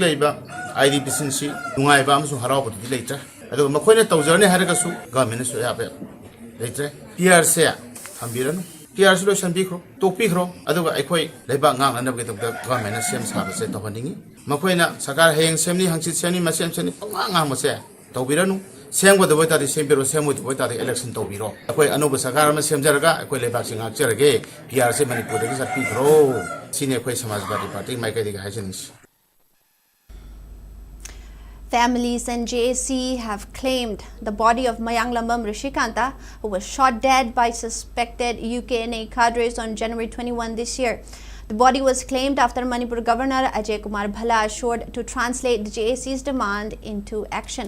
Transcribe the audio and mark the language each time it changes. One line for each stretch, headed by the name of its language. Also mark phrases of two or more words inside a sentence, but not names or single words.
Manipuri: ꯂꯩꯔꯤꯕ ꯑꯥꯏꯗꯤꯄꯤꯁꯤꯡꯁꯤ ꯅꯨꯡꯉꯥꯏꯕ ꯑꯃꯁꯨꯡ ꯍꯔꯥꯎꯕꯗꯨꯗꯤ ꯂꯩꯇ꯭ꯔꯦ ꯑꯗꯨꯒ ꯃꯈꯣꯏꯅ ꯇꯧꯖꯔꯅꯤ ꯍꯥꯏꯔꯒꯁꯨ ꯒꯚꯔꯟꯃꯦꯟꯅꯁꯨ ꯑꯌꯥꯕ ꯂꯩꯇ꯭ꯔꯦ ꯄꯤఆꯔꯁꯦ ꯊꯝꯕꯤꯔꯅꯨ ꯄꯤఆꯔꯁꯨ ꯂꯣꯏꯁꯟꯕꯤꯈ꯭ꯔꯣ ꯇꯣꯛꯄꯤꯈ꯭ꯔꯣ ꯑꯗꯨꯒ ꯑꯩꯈꯣꯏ ꯂꯩꯕꯥꯛ ꯉꯥꯛꯅꯅꯕꯒꯤꯗꯃꯛꯇ ꯒꯚꯔꯟꯃꯦꯟꯅ ꯁꯦꯝ ꯁꯥꯕꯁꯦ ꯇꯧꯍꯟꯅꯤꯡꯉꯤ ꯃꯈꯣꯏꯅ ꯁꯔꯀꯥꯔ ꯍꯌꯦꯡ ꯁꯦꯝꯅꯤ ꯍꯪꯆꯤꯠ ꯁꯦꯝꯅꯤ ꯃꯁꯦꯝ ꯁꯦꯝꯅꯤ ꯄꯪꯉꯥꯡ ꯉꯥꯡꯕꯁꯦ ꯇꯧꯕꯤꯔꯅꯨ ꯁꯦꯝꯒꯗꯕ ꯑꯣꯏꯇꯥꯔꯗꯤ ꯁꯦꯝꯕꯤꯔꯣ ꯁꯦꯝꯃꯣꯏꯗꯕ ꯑꯣꯏꯇꯥꯔꯗꯤ ꯏꯂꯦꯛꯁꯟ ꯇꯧꯕꯤꯔꯣ ꯑꯩꯈꯣꯏ ꯑꯅꯧꯕ ꯁꯔꯀꯥꯔ ꯑꯃ ꯁꯦꯝꯖꯔꯒ ꯑꯩꯈꯣꯏ ꯂꯩꯕꯥꯛꯁꯤ ꯉꯥꯛꯆꯔꯒꯦ ꯄꯤఆꯔꯁꯦ ꯃꯅꯤꯄꯨꯔꯗꯒꯤ ꯆꯠꯄꯤꯈ꯭ꯔꯣ ꯁꯤꯅꯤ ꯑꯩꯈꯣꯏ ꯁꯃꯥꯖꯋꯥꯗꯤ ꯄꯥꯔꯇꯤ ꯃꯥꯏꯀꯩꯗꯒꯤ ꯍꯥꯏꯖꯅꯤꯡꯉꯤ.
English: Families and JAC have claimed the body of Mayang Lambam Rishikanta, who was shot dead by suspected UKNA cadres on January 21 this year. The body was claimed after Manipur Governor Ajay Kumar Bhala assured to translate the JAC's demand into action.